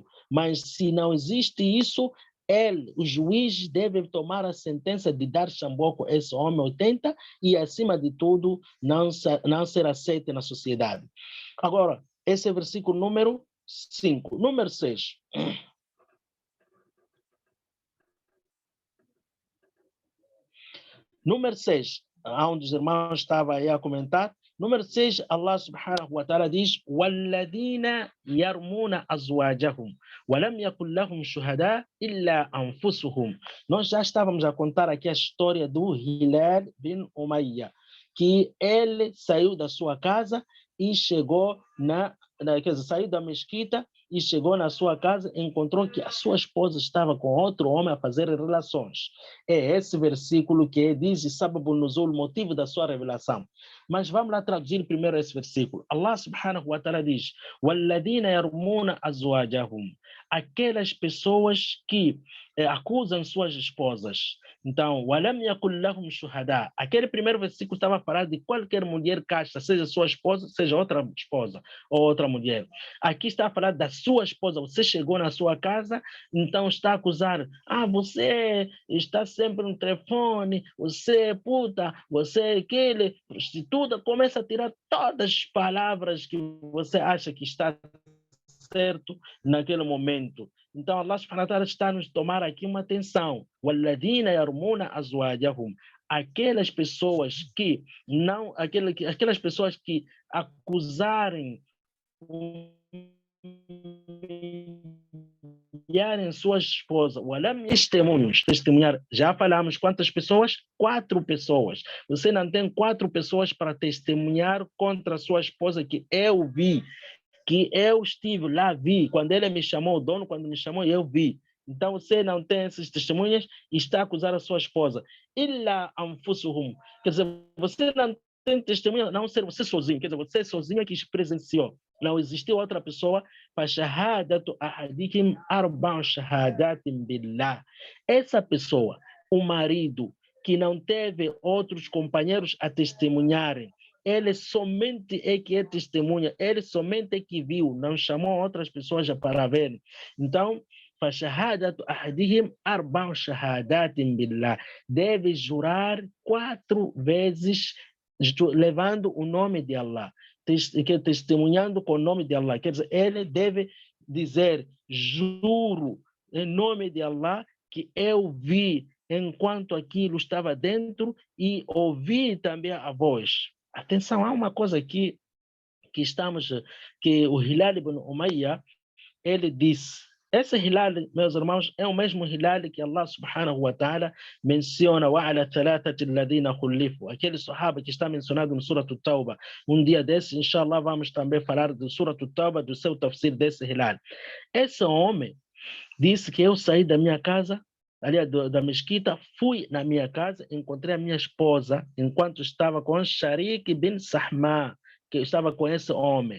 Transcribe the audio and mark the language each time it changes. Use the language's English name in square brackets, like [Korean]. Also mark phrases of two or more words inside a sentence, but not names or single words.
[Portuguese] Mas se não existe isso, o juiz deve tomar a sentença de dar chamboco a esse homem 80 e, acima de tudo, não ser aceito na sociedade. Agora, esse é o versículo número 5. Número 6. Número 6, onde os irmãos estavam aí a comentar. Número 6, Allah [Arabic] سبحانه وتعالى [Portuguese] diz: [Arabic] وَالَّذِينَ يَرْمُونَ أَزْوَاجَهُمْ وَلَمْ يَكُنْ لَهُمْ شُهَدَاء إِلَّا أَنفُسُهُمْ. [Portuguese] Nós já estávamos a contar aqui a história do Hilal bin Umayya, que ele saiu da sua casa e chegou quer dizer, saiu da mesquita e chegou na sua casa e encontrou que a sua esposa estava com outro homem a fazer relações. É esse versículo que diz [Arabic] سبب النزول, [Portuguese] motivo da sua revelação. Mas vamos lá traduzir primeiro esse versículo. Allah [Arabic] سبحانه وتعالى [Portuguese] diz: [Arabic] وَالَّذِينَ يَرْمُونَ أَزْوَاجَهُمْ. [Portuguese] Aquelas pessoas que acusam suas esposas. Então, [Arabic] وَلَمْ يَكُنْ لَهُمْ شُهَدَاء. [Portuguese] Aquele primeiro versículo estava a falar de qualquer mulher casta, seja sua esposa, seja outra esposa ou outra mulher. Aqui está a falar da sua esposa. Você chegou na sua casa, então está a acusar: você está sempre no telefone, você é puta, você é aquele, prostituta. Começa a tirar todas as palavras que você acha que está certo naquele momento. Então, Allah [Arabic] سبحانه وتعالى [Portuguese] está nos tomar aqui uma atenção. [Arabic] وَالَّذِينَ يَرْمُونَ أَزْوَاجَهُمْ. [Portuguese] Aquelas pessoas que não, aquelas pessoas que acusarem humilharem sua esposa, testemunhar, já falamos quantas pessoas? 4 pessoas. Você não tem 4 pessoas para testemunhar contra a sua esposa que eu vi, que eu estive lá, vi, quando ele me chamou, o dono quando me chamou, eu vi. Então você não tem essas testemunhas e está a acusar a sua esposa. [Arabic] إلا أنفسهم. [Portuguese] Quer dizer, você não tem testemunha, a não ser você sozinho, quer dizer, você sozinho que presenciou. Não existiu outra pessoa. [Arabic] فَشَهَادَةُ أَحَدِكُمْ أَرْبَعُ شَهَادَاتٍ بِاللَّهِ. [Portuguese] Essa pessoa, o marido que não teve outros companheiros a testemunharem, ele somente é que é testemunha, ele somente é que viu, não chamou outras pessoas para ver. Então, [Arabic] فشهادة أحدهم أربع شهادات بالله, [Portuguese] deve jurar 4 vezes levando o nome de Allah, testemunhando com o nome de Allah. Quer dizer, ele deve dizer: juro em nome de Allah que eu vi enquanto aquilo estava dentro e ouvi também a voz. Atenção, há uma coisa aqui que o Hilal ibn Umayya, ele disse. Esse Hilal, meus irmãos, é o mesmo Hilal que Allah [Arabic] سبحانه وتعالى [Portuguese] menciona [Arabic] وَعَلَى ثَلَاثَةِ الَّذِينَ خُلِّفُوا, [Portuguese] aquele sahaba que está mencionado no Surah At-Tawbah. Um dia desse, inshallah, vamos também falar do Surah At-Tawbah, do seu tafsir desse Hilal. Esse homem disse que eu saí da minha casa, ali da mesquita, fui na minha casa, encontrei a minha esposa enquanto estava com Sharik bin Sahma, que estava com esse homem.